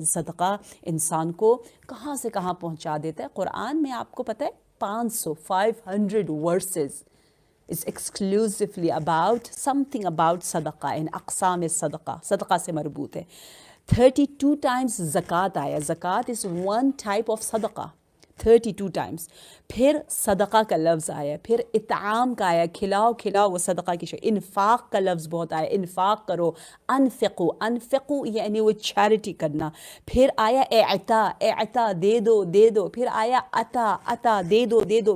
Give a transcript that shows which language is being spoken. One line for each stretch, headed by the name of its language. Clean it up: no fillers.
Urdu: صدقہ انسان کو کہاں سے کہاں پہنچا دیتا ہے. قرآن میں آپ کو پتہ ہے 500 versus
English: is exclusively about something about
Urdu: صدقہ ان اقسام صدقہ, صدقہ سے مربوط ہے.
English: 32 times
Urdu: زکوٰۃ آیا.
English: زکوٰۃ is one type of صدقہ 32 times.
Urdu: پھر صدقہ کا لفظ آیا, پھر اطعام کا آیا, کھلاؤ وہ صدقہ کی شکل. انفاق کا لفظ بہت آیا, انفاق کرو. انفقو یعنی وہ چیریٹی کرنا. پھر آیا اعطا دے دو. پھر آیا عطا دے دو.